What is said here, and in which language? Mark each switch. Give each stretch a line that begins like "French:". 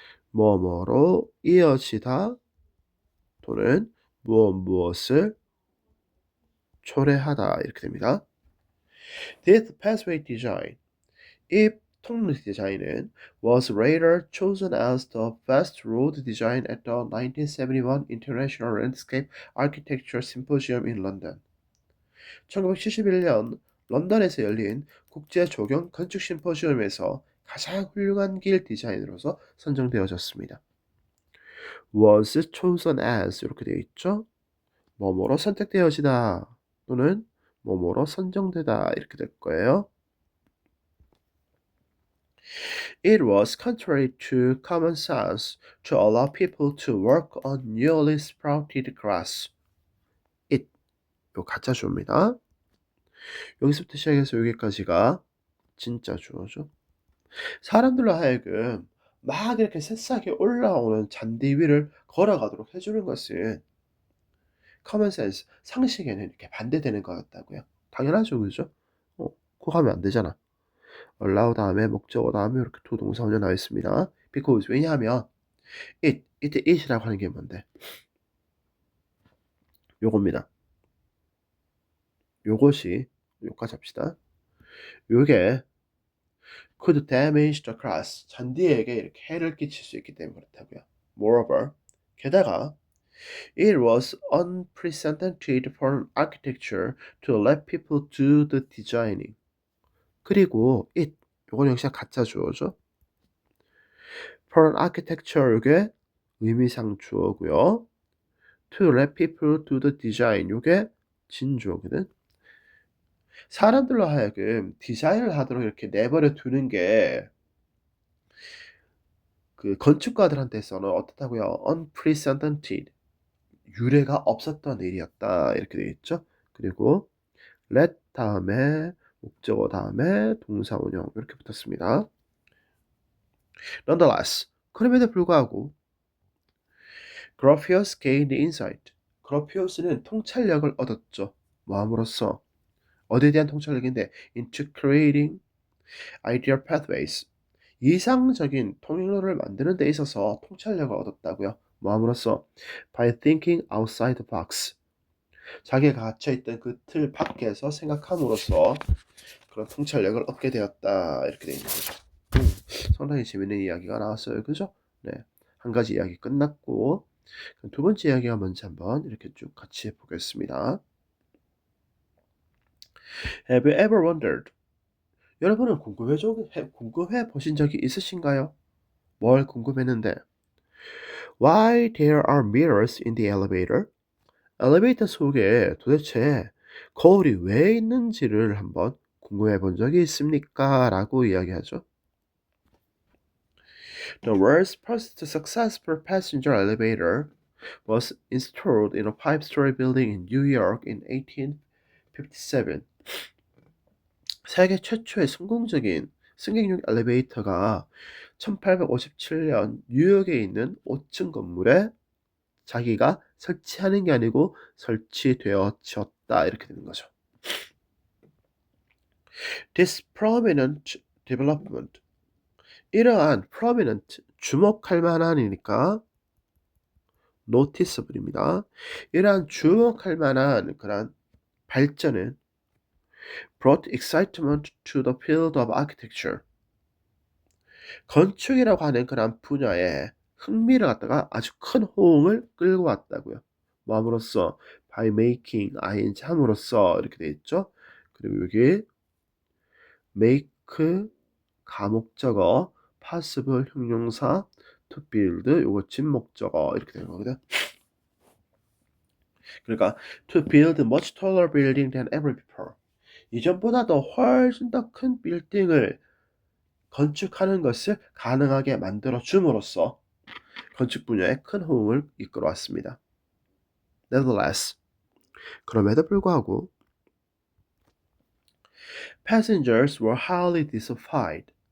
Korean: 뭐뭐로 이어지다 또는 무엇을 초래하다 이렇게 됩니다.
English: This pathway design
Korean: 이 통로 디자인은
English: was later chosen as the best road design at the 1971 International Landscape Architecture Symposium in London.
Korean: 1971년 런던에서 열린 국제 조경 건축 심포지엄에서 가장 훌륭한 길 디자인으로서 선정되어졌습니다. was chosen as 이렇게 되어 있죠. 뭐뭐로 선택되어지다 또는 뭐뭐로 선정되다 이렇게 될 거예요.
English: It was contrary to common sense to allow people to work on newly sprouted grass.
Korean: It 요 가짜 주어입니다. 여기서부터 시작해서 여기까지가 진짜 주어죠. 사람들로 하여금 막 이렇게 새싹이 올라오는 잔디 위를 걸어가도록 해주는 것은 common sense, 상식에는 이렇게 반대되는 거였다고요. 당연하죠, 그죠? 그거 하면 안 되잖아. allow 다음에 목적어 다음에 이렇게 두 동사 먼저 나와 있습니다. because 왜냐하면 이때 it이라고 하는 게 뭔데? 요겁니다. 요것이 요까지 합시다. 요게
English: could damage the grass,
Korean: 잔디에게 이렇게 해를 끼칠 수 있기 때문에 그렇다고요.
English: Moreover,
Korean: 게다가
English: it was unprecedented for architecture to let people do the designing.
Korean: 그리고 요건 역시 가짜 주어죠. for architecture 요게 의미상 주어고요.
English: to let people do the design
Korean: 요게 진주어거든. 사람들로 하여금 디자인을 하도록 이렇게 내버려 두는 게 그 건축가들한테서는 어떻다고요? unprecedented, 유례가 없었던 일이었다 이렇게 되어 있죠. 그리고 let 다음에 목적어 다음에 동사 원형 이렇게 붙었습니다.
English: Nonetheless,
Korean: 그럼에도 불구하고
English: Gropius gained insight.
Korean: 그로피우스는 통찰력을 얻었죠. 뭐함으로써 어디에 대한 통찰력인데
English: into creating ideal pathways.
Korean: 이상적인 통일로를 만드는 데 있어서 통찰력을 얻었다고요. 뭐함으로써
English: by thinking outside the box.
Korean: 자기가 갇혀있던 그 틀 밖에서 생각함으로써 그런 통찰력을 얻게 되었다 이렇게 되어 있는 거죠. 상당히 재밌는 이야기가 나왔어요. 그죠? 네, 한 가지 이야기 끝났고 두 번째 이야기가 뭔지 한번 이렇게 쭉 같이 보겠습니다.
English: Have you ever wondered?
Korean: 여러분은 궁금해 보신 적이 있으신가요? 뭘 궁금했는데?
English: Why there are mirrors in the elevator?
Korean: 엘리베이터 속에 도대체 거울이 왜 있는지를 한번 궁금해 본 적이 있습니까? 라고 이야기하죠.
English: The world's first successful passenger elevator was installed in a 5-story building in New York in 1857.
Korean: 세계 최초의 성공적인 승객용 엘리베이터가 1857년 뉴욕에 있는 5층 건물에 자기가 설치하는 게 아니고 설치되어졌다 이렇게 되는 거죠.
English: This prominent development, 이러한 prominent,
Korean: 주목할 만한이니까
English: noticeable입니다.
Korean: 이러한 주목할 만한 그런 발전은
English: brought excitement to the field of architecture.
Korean: 건축이라고 하는 그런 분야에 흥미를 갖다가 아주 큰 호응을 끌고 왔다고요. 뭐함으로써 by making ing 함으로써 이렇게 돼 있죠. 그리고 여기 make 가목적어, possible 형용사, to build 요거 진목적어 이렇게 되는 거거든. 그러니까
English: to build much taller building than ever before.
Korean: 이전보다 더 훨씬 더 큰 빌딩을 건축하는 것을 가능하게 만들어 줌으로써 건축 분야에 큰 호응을 이끌어 왔습니다.
English: Nevertheless,
Korean: 그럼에도 불구하고
English: passengers were highly dissatisfied.